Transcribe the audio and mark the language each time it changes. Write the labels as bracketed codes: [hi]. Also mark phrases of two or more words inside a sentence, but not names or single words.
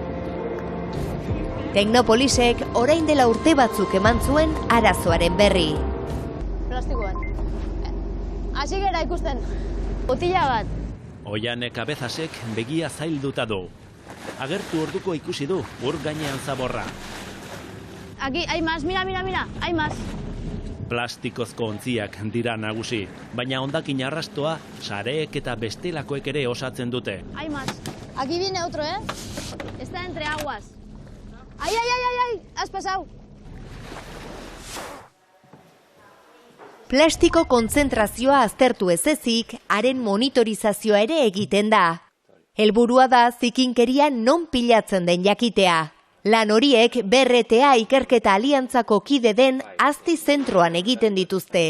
[eu] Teknopolisek orain dela urte batzuk eman zuen arazoaren berri. Plastiko bat. Hasi gara ikusten, botila bat. Oiane Cabezasek begia zailduta du. Agertu orduko ikusi du ur gainean zaborra. [es] Aquí, hay más, mira, hay más. [eu] Plastikozko ontziak dira nagusi, baina hondakin arrastoa sareek eta bestelakoek ere osatzen dute. [es] Hay más. Aquí viene otro, Está entre aguas. ¡Ay! ¡Has pasado! [eu] Plastiko kontzentrazioa aztertu ez ezik, haren monitorizazioa ere egiten da. Helburua da zikinkeria non pilatzen den jakitea. Lan horiek BRTA ikerketa aliantzako kide den Azti zentroan egiten dituzte.